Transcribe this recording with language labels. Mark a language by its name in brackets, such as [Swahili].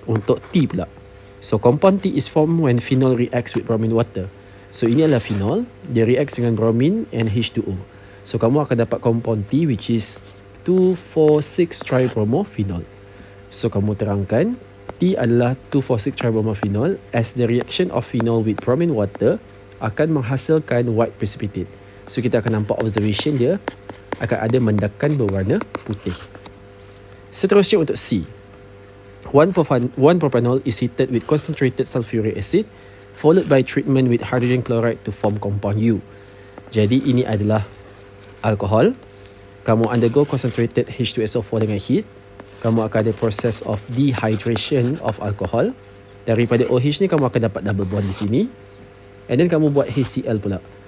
[Malay] Untuk T pula, [English] so compound T is formed when phenol reacts with bromine water. [Malay] So ini adalah phenol, dia reacts dengan bromine and H2O. So kamu akan dapat compound T which is 2,4,6-tribromophenol. So kamu terangkan T adalah [English] 2,4,6-tribromophenol as the reaction of phenol with bromine water [Malay] akan menghasilkan [English] white precipitate. [Malay] So kita akan nampak observation dia akan ada mendakan berwarna putih. Seterusnya untuk C. [English] 1 propanol is heated with concentrated sulfuric acid followed by treatment with hydrogen chloride to form compound U. [Malay] Jadi ini adalah alkohol. Kamu undergo concentrated H2SO4 dengan heat. Kamu akan ada [English] process of dehydration of alcohol. [Malay] Daripada OH ni kamu akan dapat double bond di sini. [English] And then [Malay] kamu buat HCl pula.